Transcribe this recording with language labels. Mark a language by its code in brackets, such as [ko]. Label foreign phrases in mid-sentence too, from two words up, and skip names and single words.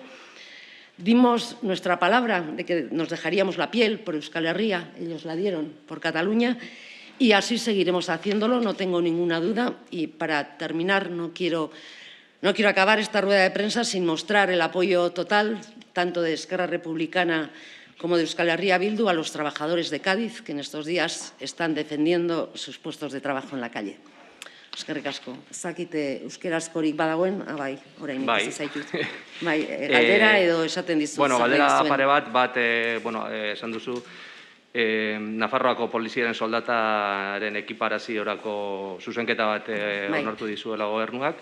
[es] Dimos nuestra palabra de que nos dejaríamos la piel por Euskal Herria, ellos la dieron por Cataluña, y así seguiremos haciéndolo, no tengo ninguna duda. Y para terminar, no quiero No quiero acabar esta rueda de prensa sin mostrar el apoyo total, tanto de Esquerra Republicana como de Euskal Herria Bildu, a los trabajadores de Cádiz, que en estos días están defendiendo sus puestos de trabajo en la calle. [eu] Eskerrik asko. Ez dakite euskerazkorik badagoen, bai, orain ikusi zaitut. Bai, galdera edo esaten dizu. Bueno, galdera pare bat, esan duzu, Nafarroako poliziaren soldataren ekiparaziorako zuzenketa bat onartu dizuela gobernuak.